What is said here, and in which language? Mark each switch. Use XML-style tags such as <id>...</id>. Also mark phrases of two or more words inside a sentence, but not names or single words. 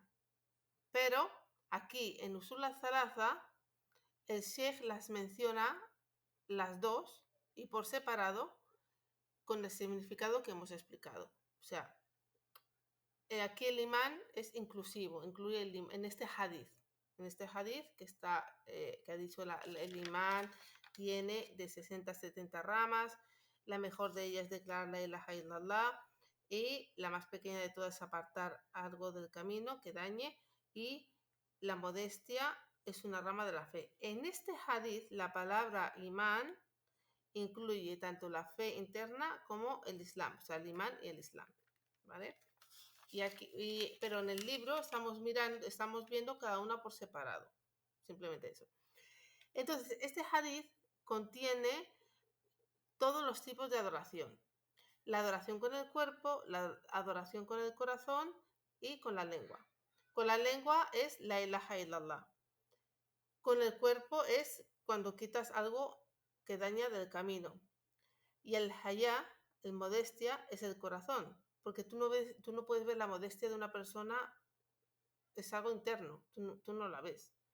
<es>Pero aquí en Usul al-Thalatha, el Sheikh las menciona las dos y por separado con el significado que hemos explicado. O sea, aquí el imán es inclusivo, incluye en este hadith. En este hadith que ha dicho el imán tiene de 60 a 70 ramas. La mejor de ellas es declarar</es> <ar>لا إله إلا الله,</ar> <es>y la más pequeña de todas es apartar algo del camino que dañe, y la modestia es una rama de la fe. En este hadith la palabra imán incluye tanto la fe interna como el islam, o sea, el imán y el islam, ¿vale? Pero en el libro estamos viendo cada una por separado, simplemente eso. Entonces, este hadith contiene todos los tipos de adoración: la adoración con el cuerpo, la adoración con el corazón y con la lengua. Con la lengua es</es> <ar>لا إله إلا الله.</ar> <es>Con el cuerpo es cuando quitas algo que daña del camino. Y el hayá, el modestia, es el corazón, porque tú no puedes ver la modestia de una persona, es algo interno, tú no la ves.</es>